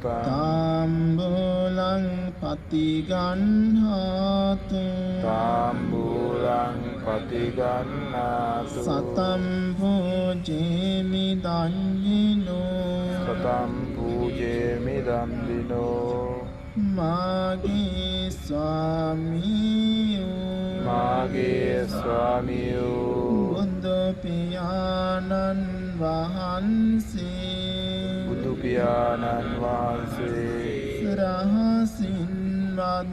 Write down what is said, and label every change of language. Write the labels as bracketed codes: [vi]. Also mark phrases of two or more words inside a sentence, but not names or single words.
[pi] තාම්බුලං පතිගන්හාතු තාම්බූලං පතිගන්නාතු සතම් පූජේමි දඤ්ඤිනෝ සතම් පූජේමි දම්දිනෝ [si] මාගේ ස්වාමියෝ මාගේ ස්වාමියෝ බුදු පියාණන් වහන්සේ බුදු පියාණන් වහන්සේ රහසින්වත්